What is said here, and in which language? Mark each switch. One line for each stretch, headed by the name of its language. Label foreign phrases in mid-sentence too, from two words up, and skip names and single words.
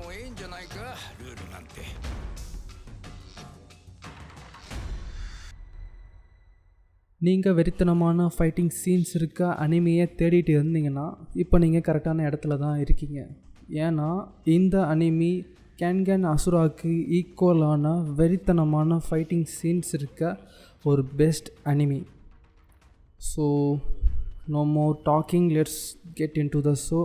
Japanese: んじゃないかルールなんて。
Tamil: நீங்கள் வெறித்தனமான
English: fighting scenes
Tamil: இருக்க அனிமையை தேடிட்டு இருந்தீங்கன்னா இப்போ நீங்கள் கரெக்டான இடத்துல தான் இருக்கீங்க. ஏன்னா இந்த அனிமி கேன்கன் அசுராவுக்கு ஈக்குவலான வெறித்தனமான
English: fighting scenes
Tamil: இருக்க ஒரு
English: best anime. So no more talking, let's get in to the show.